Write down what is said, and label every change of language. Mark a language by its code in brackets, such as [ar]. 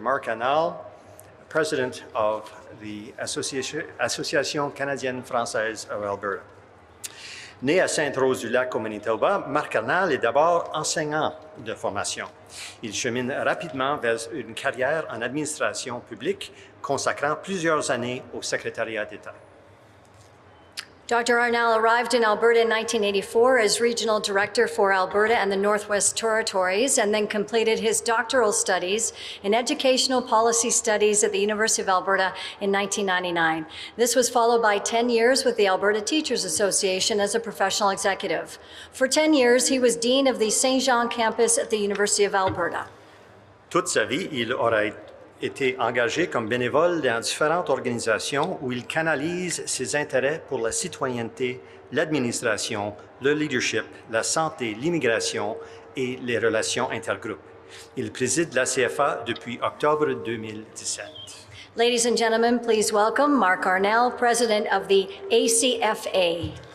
[en] Marc Arnal, president of the Association canadienne-française of Alberta. [fr] Né à Sainte-Rose-du-Lac au Manitoba, Marc Arnal est d'abord enseignant de formation. Il chemine rapidement vers une carrière en administration publique, consacrant plusieurs années au secrétariat d'État. [en] Dr. Arnal arrived in Alberta in 1984 as Regional Director for Alberta and the Northwest Territories, and then completed his doctoral studies in Educational Policy Studies at the University of Alberta in 1999. This was followed by 10 years with the Alberta Teachers Association as a professional executive. For 10 years, he was Dean of the Saint Jean campus at the University of Alberta. [fr] Toute sa vie, il aura été engagé comme bénévole dans différentes organisations où il canalise ses intérêts pour la citoyenneté, l'administration, le leadership, la santé, l'immigration et les relations intergroupes. Il préside la CFA depuis octobre 2017. [en] Ladies and gentlemen, please welcome Marc Arnal, President of the ACFA.